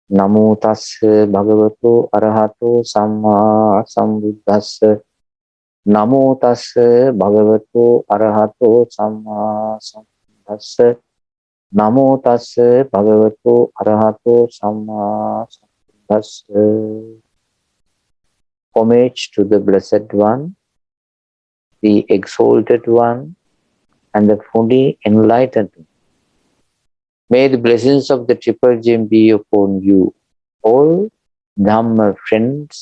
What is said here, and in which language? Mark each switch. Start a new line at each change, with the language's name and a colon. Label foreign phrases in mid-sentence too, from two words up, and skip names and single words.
Pali: Namo tassa bhagavato arahato samma sambuddhassa. Namo tassa bhagavato arahato samma sambuddhassa. Namo tassa bhagavato arahato samma sambuddhassa.
English: Homage to the Blessed One, the Exalted One, and the fully enlightened one. May the blessings of the Triple Gem be upon you all, Dhamma friends.